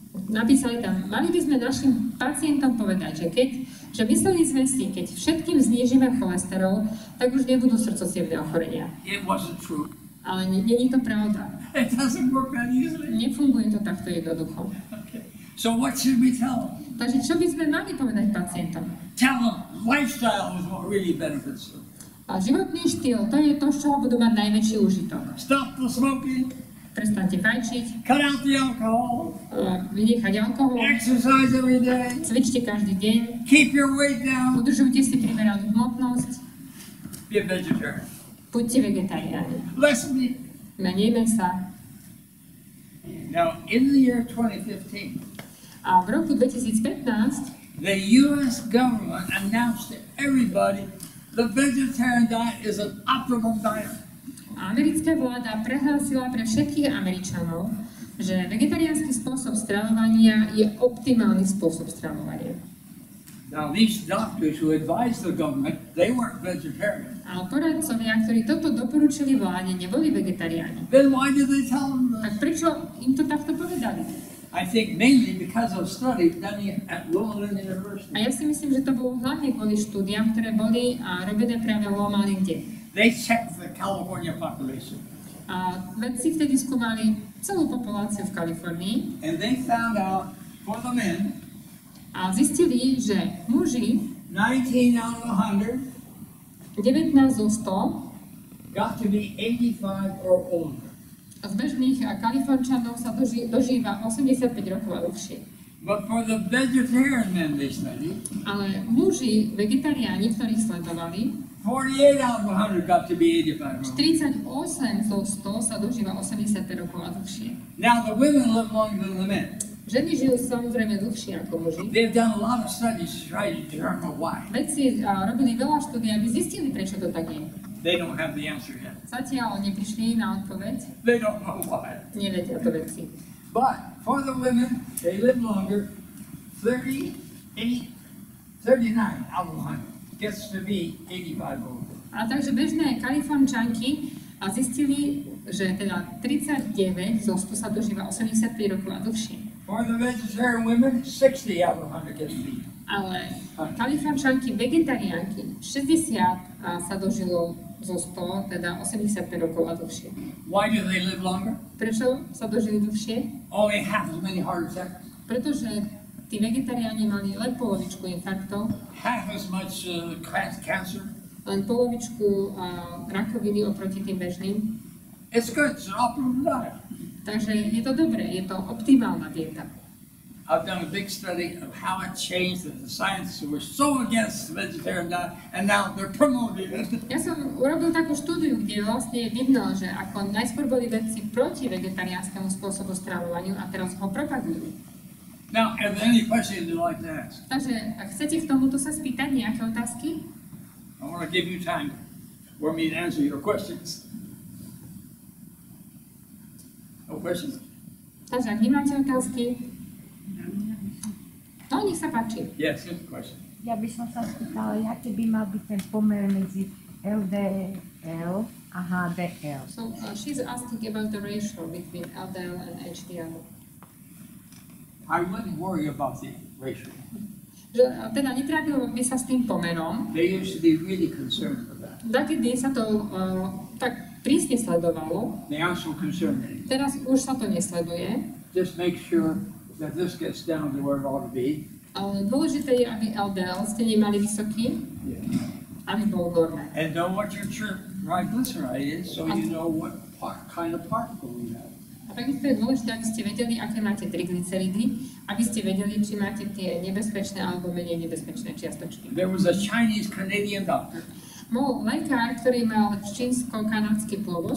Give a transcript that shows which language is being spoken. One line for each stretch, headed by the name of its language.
Slovak: Napísali tam, mali by sme našim pacientom povedať, že mysleli sme si, keď všetkým znížime cholesterol, tak už nebudú srdcocievne ochorenia.
English: It wasn't true.
Slovak: Ale není to pravda.
English: It doesn't work that easily.
Slovak: Nefunguje to takto jednoducho.
English: Okay. So what should we tell them?
Slovak: Takže čo by sme mali povedať pacientom?
English: Tell them lifestyle is what really benefits them.
Slovak: A životný štýl, to je to, z čoho budú mať najväčší užitok.
English: Stop the smoking.
Slovak: Prestaňte fajčiť,
English: Cut out the alcohol.
Slovak: vynechať alkohol,
English: Exercise every day.
Slovak: cvičte každý deň,
English: Keep your weight down.
Slovak: udržujte si primeranú hmotnosť,
English: Be a vegetarian.
Slovak: buďte vegetariáni,
English: Less meat.
Slovak: menej mesa.
English: Now, in the year 2015,
Slovak: A v roku 2015
English: the U.S. government announced to everybody the vegetarian diet is an optimum diet.
Slovak: americká vláda prehlásila pre všetkých Američanov, že vegetariánsky spôsob stravovania je optimálny spôsob stravovania.
English: Now, these doctors who advised the government, they weren't vegetarian.
Slovak: Ale poradcovia, ktorí toto doporučili vláde, neboli vegetariáni.
English: Then why did they tell them
Slovak: Tak
English: this?
Slovak: prečo im to takto povedali?
English: I think mainly because of studies done at Loma Linda University.
Slovak: A ja si myslím, že to bolo hlavne kvôli štúdiám, ktoré boli robené práve v Loma Linde.
English: They checked the California population.
Slovak: A vedci vtedy skúmali celú populáciu v Kalifornii
English: And they found out for the men,
Slovak: a zistili, že muži
English: 19 out of 100
Slovak: 19 zo 100
English: got to be 85 or older.
Slovak: z bežných Kaliforčanov sa dožíva 85 rokov a dlhšie.
English: But for the vegetarian men they studied,
Slovak: Ale muži, vegetariáni, ktorých sledovali,
English: 48 out of 100 got to be 85 or older.
Slovak: 38 zo 100 sa dožíva 85 rokov a dlhšie.
English: Now the women live longer than the men.
Slovak: Ženy žijú samozrejme dlhšie ako muži.
English: They've done a lot of studies to try to determine why.
Slovak: Vedci robili veľa štúdií, aby zistili, prečo to tak je.
English: They don't have the answer yet.
Slovak: Zatiaľ neprišli na odpoveď.
English: They don't know why.
Slovak: Nevedia to vedci.
English: But for the women, they live longer. 39 out of 100 gets to be 85 old.
Slovak: A takže bežné Kalifornčanky zistili, že teda 39 zo 100 sa dožíva 85 rokov a dlhšie.
English: For the vegetarian women, 60 out of 100 gets to be.
Slovak: Ale Kalifornčanky vegetariánky 60 sa dožilo zo 100, teda 85 rokov a dlhšie.
English: Why do they live longer?
Slovak: Prečo sa dožili dlhšie?
English: Only half as many heart attacks,
Slovak: Pretože tí vegetariáni mali len polovičku infarktov,
English: half as much cancer.
Slovak: len polovičku rakoviny oproti tým bežným.
English: It's good. It's an optimum diet.
Slovak: Takže je to dobré, je to optimálna dieta.
English: I've done a big study of how it changed that the scientists who were so against the vegetarian diet, and now they're promoting it.
Slovak: Ja som urobil takú štúdiu, kde vlastne vidno, že ako najskôr boli vedci proti vegetariánskemu spôsobu stravovaniu a teraz ho propagujú.
English: Now, are there any questions you'd like to ask?
Slovak: Takže ak chcete k tomuto sa spýtať nejaké otázky,
English: I want to give you time for me to answer your questions. No questions?
Slovak: takže ak nemáte otázky, no nech sa páči.
English: Yes, good question.
Slovak: Ja by som sa spýtala, aký by mal byť ten pomer medzi LDL a HDL.
English: So she's asking about the ratio between LDL and HDL. I wouldn't worry about the ratio.
Slovak: Že, teda netrápilo by sa s tým pomerom.
English: They used to be really concerned with that.
Slovak: Takedy sa to tak prísne sledovalo,
English: They aren't so concerned anymore.
Slovak: teraz už sa to nesleduje.
English: Just make sure that this gets down to where it ought to be.
Slovak: Ale dôležité je, aby LDL ste nemali vysoký, aby bol v norme.
English: And know what your triglyceride is, so you know what kind of particle you have.
Slovak: A takisto je dôležité, aby ste vedeli, aké máte triglyceridy, aby ste vedeli, či máte tie nebezpečné alebo menej nebezpečné čiastočky.
English: There was a Chinese-Canadian doctor
Slovak: Bol lekár, ktorý mal čínsko-kanadský pôvod,